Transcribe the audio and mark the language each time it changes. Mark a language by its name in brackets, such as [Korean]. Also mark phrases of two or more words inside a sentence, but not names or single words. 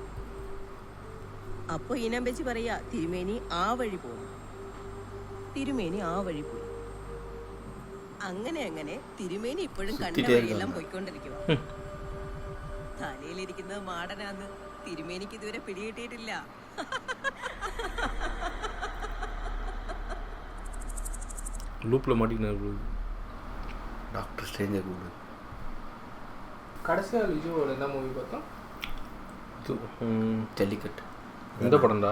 [Malayalam] അപ്പൊ ഈനാമ്പേച്ചി പറയാ, തിരുമേനി ആ വഴി പോ. തിരുമേനി ആ വഴി പോയി. അങ്ങനെ തിരുമേനി ഇപ്പോഴും കണ്ട വഴിയെല്ലാം പോയിക്കൊണ്ടിരിക്കുക. തലയിലിരിക്കുന്നത് മാടനാന്ന് തിരുമേനിക്ക് ഇതുവരെ പിടികിട്ടിയിട്ടില്ല. [Tamil] லூப்ல மாட்டிக்கினாரு. டாக்டர் ஸ்ட்ரேஞ்சர் கூட கடைசியா லிஜோவோட என்ன மூவி பார்த்தோம்? ஜல்லிக்கட்டு. எந்த படம்டா?